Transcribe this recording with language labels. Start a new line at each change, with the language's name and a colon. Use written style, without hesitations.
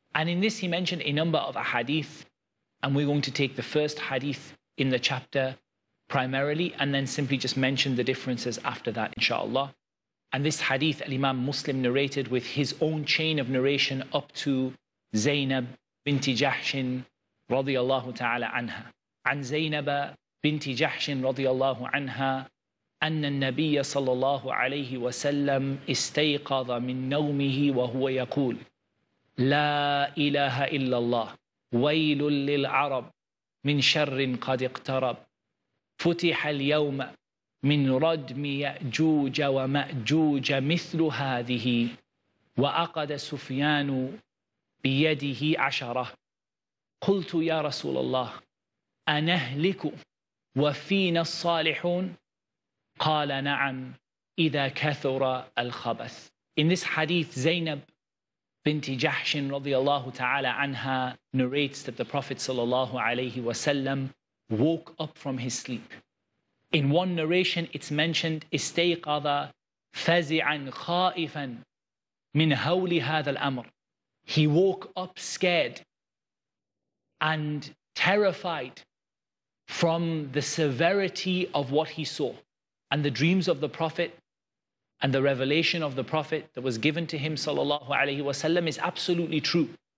English: And in this he mentioned a number of ahadith, and we're going to take the first hadith in the chapter primarily and then simply just mention the differences after that, inshaAllah. And this hadith Al-Imam Muslim narrated with his own chain of narration up to Zainab binti Jahshin radiyallahu ta'ala anha.
Arabic: An Zainab binti Jahshin radiyallahu anha أن النبي صلى الله عليه وسلم استيقظ من نومه وهو يقول لا إله إلا الله ويل للعرب من شر قد اقترب فتح اليوم من ردم يأجوج ومأجوج مثل هذه وأقد سفيان بيده عشرة قلت يا رسول الله أنهلك وفينا الصالحون قال نعم إذا كثر الخبث.
English: In this hadith, Zainab binti Jahshin radiyallahu ta'ala anha narrates that the Prophet sallallahu alayhi wasallam woke up from his sleep. In one narration, it's mentioned
Arabic: استيقظ فزعا خائفا من هول هذا الأمر.
English: He woke up scared and terrified from the severity of what he saw. And the dreams of the Prophet and the revelation of the Prophet that was given to him sallallahu alaihi wasallam is absolutely true.